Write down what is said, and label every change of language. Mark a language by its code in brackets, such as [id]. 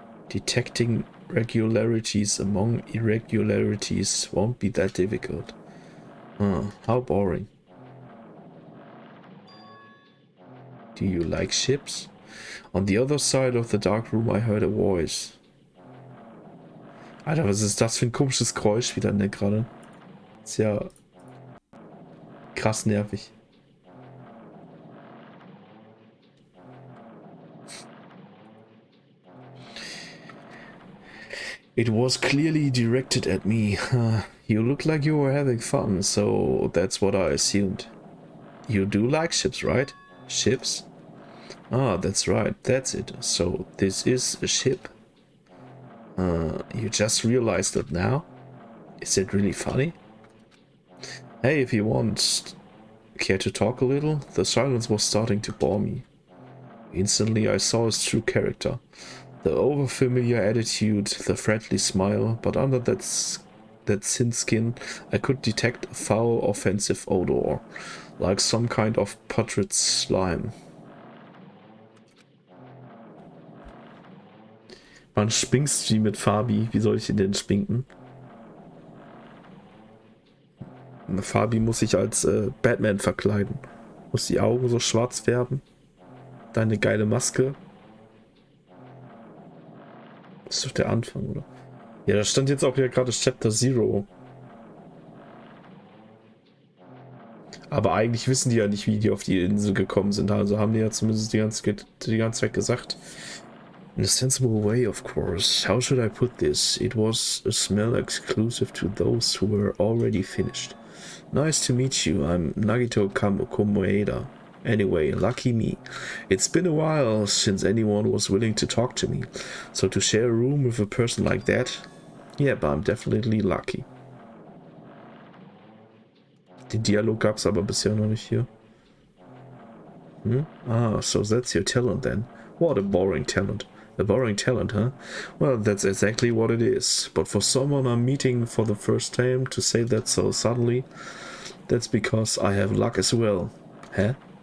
[en] Detecting regularities among irregularities won't be that difficult. How boring. Do you like ships? On the other side of the dark room I heard a voice. [de] Alter, was ist das für ein komisches Geräusch wieder, ne, gerade? Ist ja krass nervig. [en] It was clearly directed at me. You look like you were having fun, so that's what I assumed. You do like ships, right? Ships? Ah, that's right, that's it. So this is a ship? You just realized it now? Is it really funny? Hey, if you want, care to talk a little? The silence was starting to bore me. Instantly I saw his true character. The overfamiliar attitude, the friendly smile, but under that thin skin I could detect a foul, offensive odor, like some kind of putrid slime. [de] Man spinkst wie mit Fabi. Wie soll ich ihn denn spinken? Fabi muss sich als Batman verkleiden. Muss die Augen so schwarz färben. Deine geile Maske. Das ist doch der Anfang, oder? Ja, da stand jetzt auch ja gerade Chapter 0. Aber eigentlich wissen die ja nicht, wie die auf die Insel gekommen sind. Also haben die ja zumindest die ganze Zeit gesagt. [en] In a sensible way, of course. How should I put this? It was a smell exclusive to those who were already finished. Nice to meet you. I'm Nagito Komoeda. Anyway, lucky me. It's been a while since anyone was willing to talk to me. So to share a room with a person like that, yeah, but I'm definitely lucky. [de] Den Dialog gab's aber bisher noch nicht hier. [en] Ah, so that's your talent then. What a boring talent. A boring talent, huh? Well, that's exactly what it is. But for someone I'm meeting for the first time to say that so suddenly, that's because I have luck as well. Huh?